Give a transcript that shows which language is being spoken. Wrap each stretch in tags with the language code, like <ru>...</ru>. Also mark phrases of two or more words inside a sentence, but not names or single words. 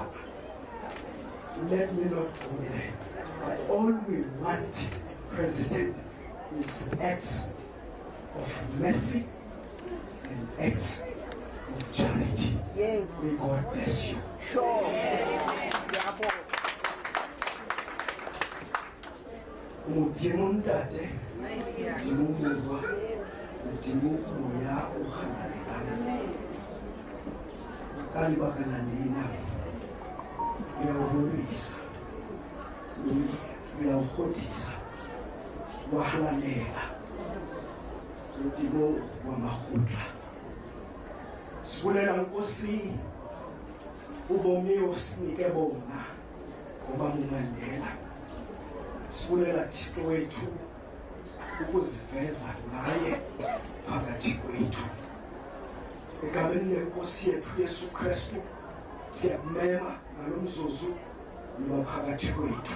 <en>Let me not go there. But all we want, President, is acts of mercy and acts of charity. Yes. May God bless you. Sure.</en> <st>Modimo ntate, Modimo morwa, Modimo moya o kganarelang. Ka lebaka la lena, re a o rorisa, re a o kgodisa, wa halalela, Modimo wa makgotla.</st> <xh>Sibulela Nkosi, ubomi osinike bona, ngoba uMandela. Sibulela Thixo wethu ukuziveza ngaye phakathi kwethu. Egameni lenkosi yethu Yesu Kristu siyakumema ngalomzuzu loba phakathi kwethu.</xh>